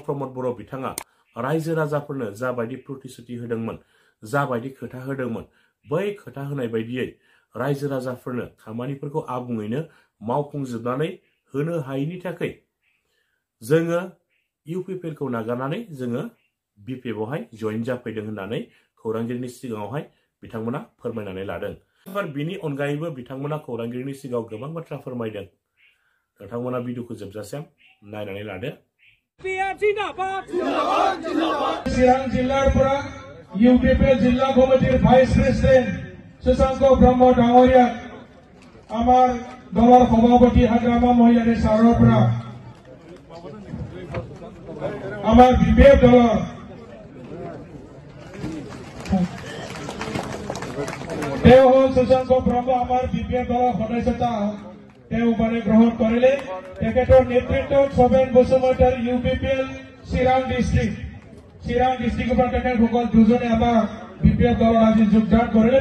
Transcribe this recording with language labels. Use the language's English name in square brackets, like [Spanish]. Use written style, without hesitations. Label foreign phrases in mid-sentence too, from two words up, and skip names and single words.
[Bodo] प्रमद बर' बिथाङा रायजो राजाफोरनो जाबायदि प्रतिश्रुति होदोंमोन, जाबायदि खोथा होदोंमोन, बै खोथा होनाय बायदियै रायजो राजाफोरनो खामानिफोरखौ आबुङैनो मावफुंजोबनानै होनो हायैनि थाखाय जोङो इउपिपिएलखौ नागारनानै जोङो बीपीएफआवहाय जइन जाफैदों होननानै खौरांगिरिनि सिगाङावहाय बिथांमोना फोरमायनानै लादों। बिनि अनगायैबो बिथांमोना खौरांगिरिनि सिगाङाव गोबां बाथ्रा फोरमायदों। नोंथांमोना भिडिअखौ जोबजासिम नायनानै लादो। [Assamese] চিৰাং জিলাৰ পৰা ইউপিপিএল জিলা কমিটিৰ ভাইচ প্ৰেসিডেন্ট শশাংক ব্ৰহ্ম ডাঙৰীয়াক আমাৰ দলৰ সভাপতি হাগ্ৰামা মহিলাৰী ছাৰৰ পৰা আমাৰ বিপিএফ দলৰ তেওঁ হ'ল শশাংক ব্ৰহ্ম আমাৰ বিপিএফ দলৰ সদস্যতা মানে গ্রহণ করিলে তেখেতৰ নেতৃত্বত সবেন বসুমতাৰ ইউপিপিএল চিৰাং ডিস্ট্ৰিক্টৰ পৰা তেখেতসকল দুজনে আমাৰ বিপিএফ দলৰ আজি যোগদান কৰিলে।